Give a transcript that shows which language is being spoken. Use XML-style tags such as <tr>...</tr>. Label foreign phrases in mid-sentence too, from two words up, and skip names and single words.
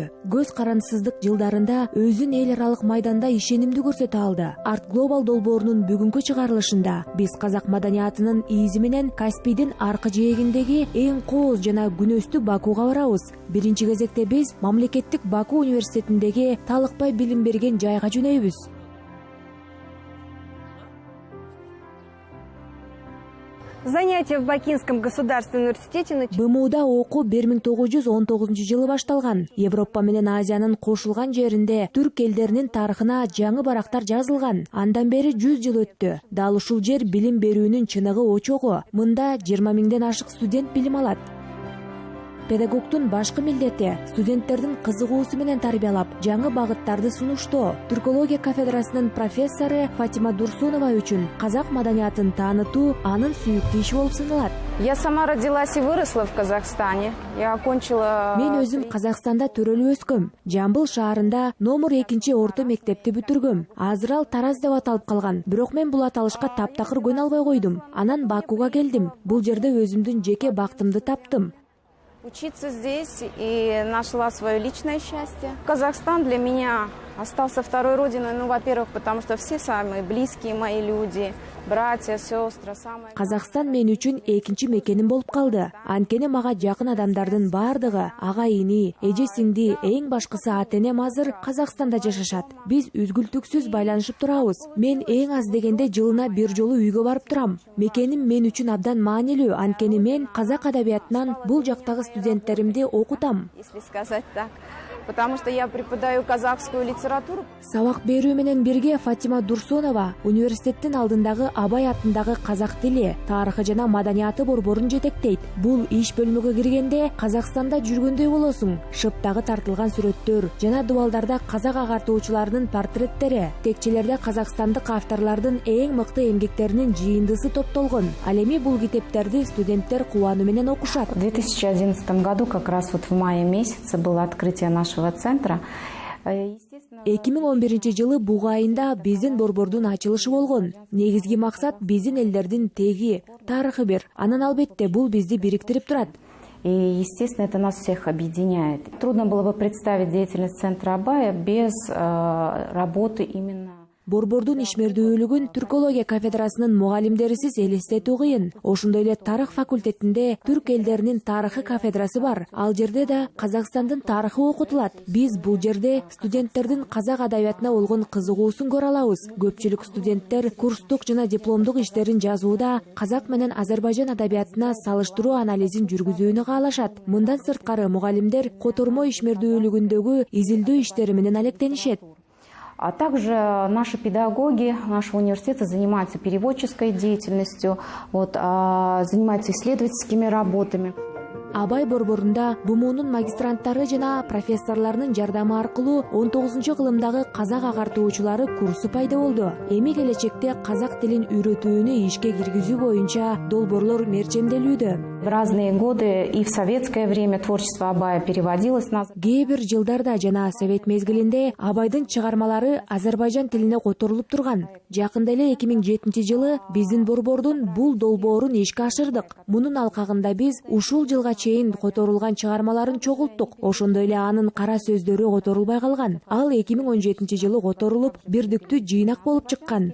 <ky>Көз карансыздык жылдарында өзүн эл аралык майданда ишенимдүү көрсөтө алды. Арт Global долбоорунун бүгүнкү чыгарылышында биз казак маданиятынын изи менен Каспийдин аркы жээгиндеги эң кооз жана күнөстүү Бакуга барабыз. Биринчи кезекте биз мамлекеттик Баку университетиндеги талыкпай билим берген жайга жөнөйбүз.</ky> <ru>Занятия в Бакинском государственном университете</ru> <ky>БМУда окуу 1919-жылы башталган. Европа менен Азиянын кошулган жеринде түрк элдеринин тарыхына жаңы барактар жазылган. Андан бери 100 жыл өттү. Дал ушул жер билим берүүнүн чыныгы очогу. Мында 20 миңден ашык студент билим алат. Педагогтун башкы милдети студенттердин кызыгуусу менен тарбиялап, жаңы багыттарды сунуштоо. Түркология кафедрасынын профессору Фатима Дурсунова үчүн казак маданиятын таанытуу анын сүйүктүү иши болуп саналат.</ky> <ru>Я сама родилась и выросла в Казахстане. Я окончила...</ru> <ky>Мен өзүм Казакстанда төрөлүп өскөм. Жамбыл шаарында номер 2 орто мектепти бүтүргөм. Азыр ал Тараз деп аталып калган. Бирок мен бул аталышка таптакыр көнө албай койдум. Анан Бакуга келдим. Бул жерде өзүмдүн жеке бактымды таптым.</ky> <ru>Учиться здесь и нашла свое личное счастье. Казахстан для меня остался второй родиной, во-первых, потому что все самые близкие мои люди, братья, сестры, самые...</ru> <ky>Казакстан мен үчүн экинчи мекеним болуп калды. Анткени мага жакын адамдардын бардыгы, ага-ини, эже-сиңди, эң башкысы ата-энем азыр Казакстанда жашашат. Биз үзгүлтүксүз байланышып турабыз. Мен эң аз дегенде жылына бир жолу үйгө барып турам. Мекеним мен үчүн абдан маанилүү, анткени мен казак адабиятынан бул жактагы студенттеримди окутам.</ky> <ru>Если сказать так. Потому что я преподаю казахскую литературу.</ru> <ky>Сабак берүү менен бирге Фатима Дурсунова университеттин алдындагы Абай атындагы казак тили, тарыхы жана маданияты борборун жетектейт. Бул иш бөлмөгө киргенде Казакстанда жүргөндөй болосуң. Шыптагы тартылган сүрөттөр жана дубалдарда казак агартуучуларынын портреттери, текчелерде казакстандык авторлордун эң мыкты эмгектеринин жыйындысы топтолгон. Ал эми бул китептерди студенттер кубануу менен окушат.</ky> <ru>В 2011 году, как раз вот в мае месяце, было открытие нашего центра.</ru> <ky>2011 жылы буга айында биздин борбордун ачылышы болгон. Негизги максат биздин элдердин теги, тарыхы бир. Анан албетте бул бизди бириктирип турат.</ky> <ru>И, естественно, это нас всех объединяет. Трудно было бы представить деятельность центра Абая без работы именно...</ru> <ky>Борбордун ишмердүүлүгүн түркология кафедрасынын мугалимдерисиз элестетүү кыйын. Ошондой эле тарых факультетинде түрк элдеринин тарыхы кафедрасы бар. Ал жерде да Казакстандын тарыхы окутулат. Биз бул жерде студенттердин казак адабиятына болгон кызыгуусун көрө алабыз. Көпчүлүк студенттер курстук жана дипломдук иштерин жазууда казак менен Азербайжан адабиятына салыштыруу анализин жүргүзүүнү каалашат. Мындан сырткары мугалимдер котормо ишмердүүлүгүндөгү изилдөө иштери менен алектенишет.</ky> <ru>А также наши педагоги нашего университета занимаются переводческой деятельностью, занимаются исследовательскими работами.</ru> <ky>Абай борборунда БМУнун магистранттары жана профессорлорунун жардамы аркылуу 19-кылымдагы казак агартуучулары курсу пайда болду. Эми келечекте казак тилин үйрөтүүнү ишке киргизүү боюнча долбоорлор мерчемделүүдө.</ky> <ru>В разные годы и в советское время творчество Абая переводилось на...</ru> <ky>Кээ бир жылдарда жана совет мезгилинде Абайдын чыгармалары Азербайжан тилине которулуп турган. Жакында эле 2007 жылы биздин борбордун бул долбоорун ишке ашырдык. Мунун алкагында биз ушул жылга чейин которулган чыгармаларын чогулттук. Ошондой эле анын кара сөздөрү которулбай калган. Ал 2017 жылы которулуп, бирдиктүү жыйнак болуп чыккан.</ky>